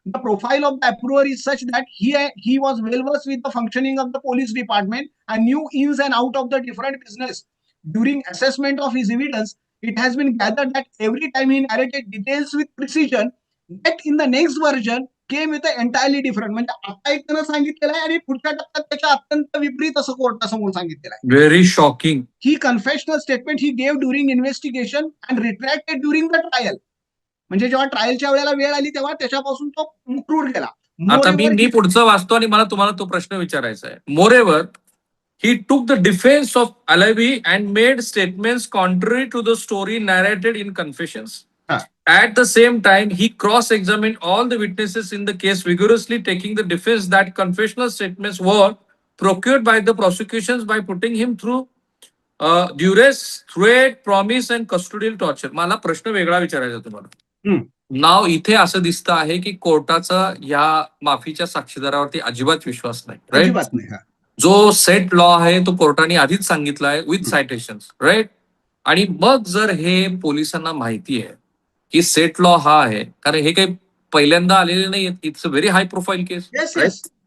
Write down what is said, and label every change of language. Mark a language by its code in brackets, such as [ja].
[en] The profile of the approver is such that he was well versed with the functioning of the police department and knew ins and out of the different business. During assessment of his evidence, it has been gathered that every time he narrated details with precision, that in the next version came with an entirely different. [mr] म्हणजे आता एक त्यानं सांगितलेलं आहे आणि पुढच्या टप्प्यात त्याच्या अत्यंत विपरीत असं कोर्टासमोर सांगितलेलं आहे. [en] Very shocking. He confessed a statement he gave during investigation and retracted during the trial. [mr] म्हणजे जेव्हा ट्रायलच्या वेळेला वेळ आली तेव्हा त्याच्यापासून तो मुकरूर गेला. आता मी पुढचं वाचतो आणि मला तुम्हाला तो प्रश्न विचारायचा आहे. [en] Moreover he took the defense of Alavi and made statements contrary to the story narrated in confessions. At the same time, he cross-examined all the witnesses in the case vigorously, taking the defense that confessional statements were procured by the prosecutions by putting him through duress, threat, promise and custodial torture. [mr] मला प्रश्न वेगळा विचारायचा तुम्हाला. नाव इथे असं दिसतं आहे की कोर्टाचा या माफीच्या साक्षीदारावरती अजिबात विश्वास नाही. राईट. जो सेट लॉ आहे तो कोर्टाने आधीच सांगितला आहे विथ सायटेशन्स. राईट. आणि मग जर हे पोलिसांना माहिती आहे की सेट लॉ हा आहे, कारण हे काही पहिल्यांदा आलेले नाही, [en] It's a very high profile case.